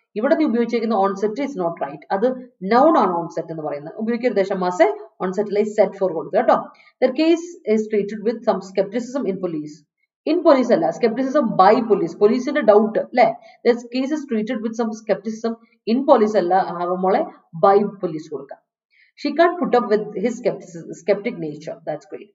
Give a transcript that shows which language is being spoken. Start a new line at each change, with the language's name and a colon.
Malayalam: ഇവിടെ നീ ഉപയോഗിച്ചിരിക്കുന്ന
English: on set is not right.
Malayalam: അത് noun ആണ് on set എന്ന് പറയുന്നത്. ഉപയോഗിക്കരുത് ദേശമാസെ on set ലെ set for കൊടുക്കുക കേട്ടോ.
English: Their case is treated with some skepticism in police. In police alla, skepticism by police. Police in a doubt le. This case is treated with some skepticism in police
Malayalam: alla avamole
English: by police kodukka. She can't put up with his skeptic nature. That's great.